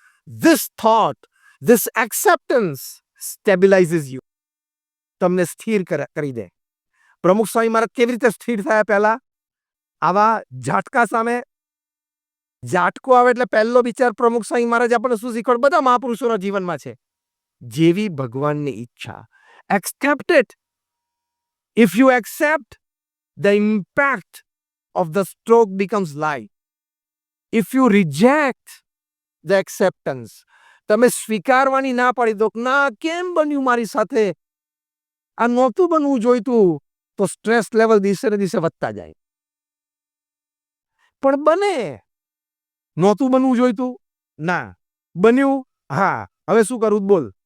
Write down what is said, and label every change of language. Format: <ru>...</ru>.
<en>This thought, this acceptance stabilizes you.</en> <gu>તમને સ્થિર કરી દે. પ્રમુખ સ્વામી મહારાજ કેવી રીતે સ્થિર થયા? પહેલા આવા ઝાટકા સામે, ઝાટકો આવે એટલે પહેલો વિચાર પ્રમુખ સ્વામી મહારાજ આપણને શું શીખવાડ? બધા મહાપુરુષોના જીવનમાં છે, જેવી ભગવાનની ઈચ્છા.</gu> <en>Accept it. If you accept, the impact of the stroke becomes light. If you reject the acceptance,</en> <gu>તમે સ્વીકારવાની ના પાડી દો, ના કેમ બન્યું મારી સાથે, આ નહોતું બનવું જોઈતું, તો સ્ટ્રેસ લેવલ દિવસે ને દિવસે વધતા જાય. પણ બને, નહોતું બનવું જોઈતું, ના બન્યું, હા હવે શું કરું બોલ.</gu>